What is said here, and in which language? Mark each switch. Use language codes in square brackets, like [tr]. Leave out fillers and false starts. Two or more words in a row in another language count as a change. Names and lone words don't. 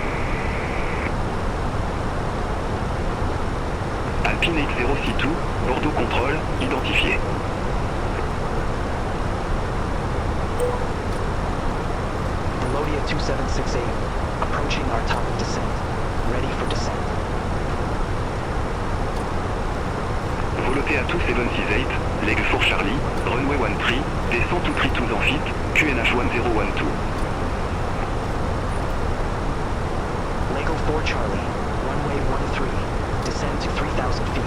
[fr] Alpine 8062, Bordeaux Contrôle, identifié. [en] VOLOTEA 2768, approaching our top of descent. Ready for descent. VOLOTEA 2768, leg 4 Charlie, runway 13, descend to 32 en feet, QNH 1012. Lego 4 Charlie, runway 13, descend to 3,000 feet.